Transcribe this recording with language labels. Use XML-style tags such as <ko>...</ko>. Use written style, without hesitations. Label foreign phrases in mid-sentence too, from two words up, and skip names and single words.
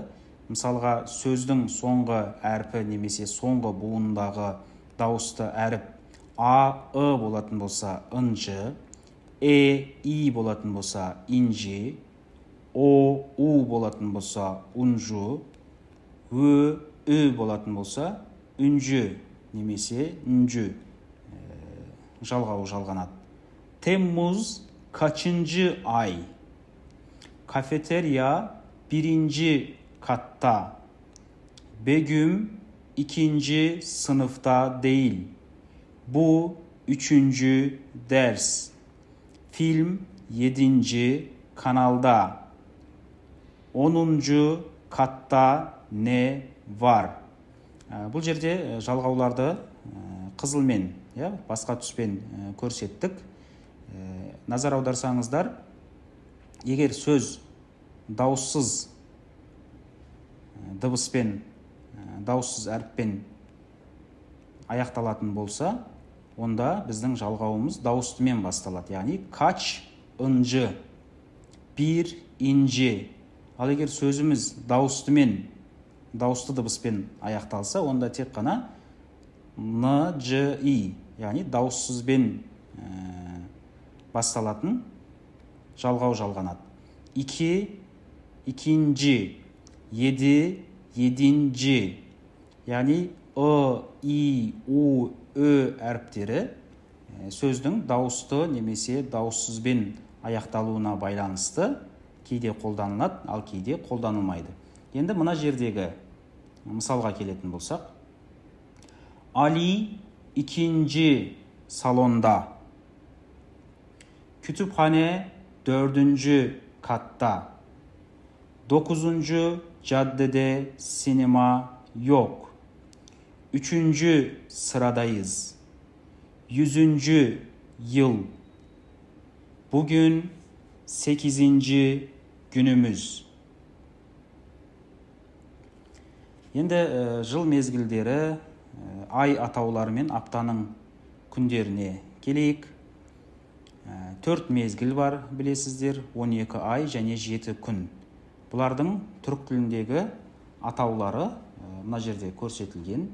<kk>Мысалға, сөздің соңғы әрпі немесе соңғы буындағы дауысты әріп A, I болатын болса ынжы, I болатын болса инжи, O, U болатын болса унжу, Ö, Ö болатын болса үнжі немесе үнжі жалғауы жалғанады.</kk> <tr>Temmuz kaçıncı ay? Kafeterya birinci katta. Begüm ikinci sınıfta değil. Bu 3. ders. Film 7. kanalda. 10. katta ne var?</tr> <kk>Бұл жерде жалғауларды қызылмен, басқа түспен көрсеттік. Назар аударсаңыздар, егер сөз дауыссыз дыбыспен, дауыссыз әріппен аяқталатын болса, онда біздің жалғауымыз дауыстымен басталады. Яғни</kk> <tr>kaç ıncı, bir inci,</tr> <kk>Ал егер сөзіміз дауысты дыбыспен аяқталса, онда тек қана н, ж, и, яғни дауыссызбен басталатын жалғау жалғанады.</kk> <tr>İki, ikinci, yedi, yedinci,</tr> <kk>яғни ы, и, у, ö әріптері сөздің дауысты немесе дауыссызбен аяқталуына байланысты кейде қолданылады, ал кейде қолданылмайды. Енді мына жердегі мысалға келетін болсақ, Али</kk> <tr>ikinci salonda, kütüphane 4. katta, 9. caddede sinema yok, 3. sıradayız, 100. yıl, bugün 8. günümüz.</tr> <kk>Енді жыл мезгілдері, ай атаулары мен аптаның күндеріне келейік. 4 мезгіл бар, білесіздер, 12 ай және 7 күн. Бұлардың түрік тіліндегі атаулары мына жерде көрсетілген.</kk>